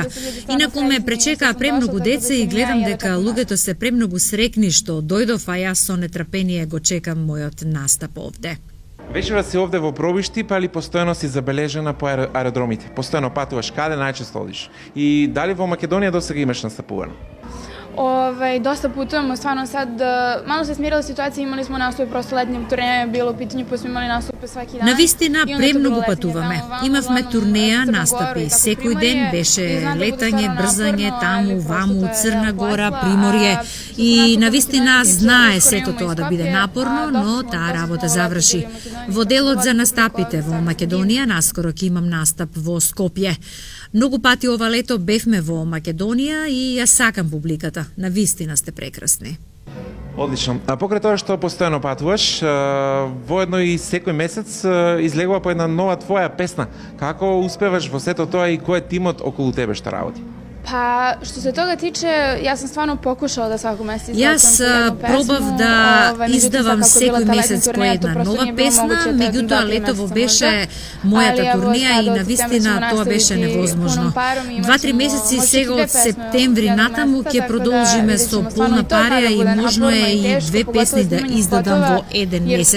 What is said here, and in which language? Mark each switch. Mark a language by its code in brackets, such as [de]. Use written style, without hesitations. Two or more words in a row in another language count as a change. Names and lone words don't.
[mk] Инаку ме пречекаа премногу деца и гледам дека луѓето се премногу срекни што дојдов, а јас со нетрпение го чекам мојот настап овде. Вечера си овде во Пробиштип, али постојано си забележена по аеродромите. Постојано патуваш, каде најчесто одиш? И дали во Македонија досега имаш настапувано? [sr] Доста путувamo, stvarno sad malo se smirila situacija, imali smo nastupe, prosto letnje turneje bilo u pitanju, pa smo imali nastupe svaki dan. [mk] Навистина премногу патуваме. Имавме турнеја, настапи секој ден, беше летање, брзање, таму, ваму, Црна Гора, Приморје и навистина знае сето тоа да биде напорно, но таа работа заврши. Во делот за настапите во Македонија наскоро ќе имам настап во Скопје. Многу пати ова лето бевме во Македонија и ја сакам публиката. Навистина сте прекрасни. Одлично. А покрај тоа што постојано патуваш, воедно и секој месец излегува по една нова твоја песна. Како успеваш во сето тоа и кој е тимот околу тебе што работи? [sr] Pa, što se toga tiče, ja sam stvarno pokušala da svakog meseca [mk] Јас пробав да издавам секој месец по една нова песна, меѓутоа летово беше мојата турнеја и навистина тоа беше невозможно. 2-3 месеци сега од септември натаму ќе продолжиме со полна парија и можно е и 2 песни да издадам во еден месец.